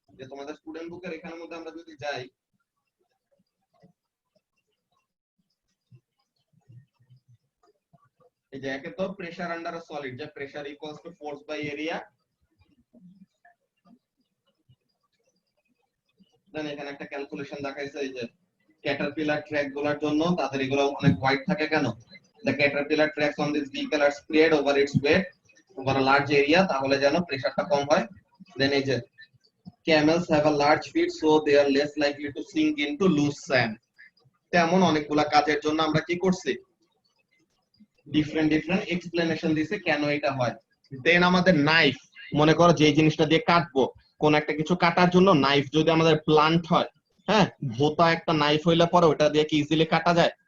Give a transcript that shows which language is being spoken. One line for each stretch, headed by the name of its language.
Bangla: যে তোমাদের স্টুডেন্ট বুকের এখানের মধ্যে আমরা যদি যাই, এই যে একে তো প্রেসার আন্ডার আ সলিড, যে pressure equals to force by area. দেন এখানে একটা ক্যালকুলেশন দেখাইছে, এই যে ক্যাটারপিলার ট্র্যাক গুলোর জন্য তাদের এগুলো অনেক ওয়াইড থাকে কেন?
English: The caterpillar tracks on this vehicle are spread over its weight over a large area,
Bangla: তাহলে যেন প্রেসারটা কম হয়। দেন এই যে
English: camels have a large feet so they are less likely to sink into loose sand।
Bangla: তেমন অনেকগুলা কাজের জন্য আমরা কি করছি, ডিফারেন্ট ডিফারেন্ট এক্সপ্লেনেশন দিছে কেন এটা হয়। দেন আমাদের নাইফ, মনে করো যে জিনিসটা দিয়ে কাটবো, কোন একটা কিছু কাটার জন্য নাইফ যদি আমাদের ব্লান্ট হয়, হ্যাঁ, ভোতা একটা নাইফ হইলে পরে ওটা দিয়ে কি ইজিলি কাটা যায়?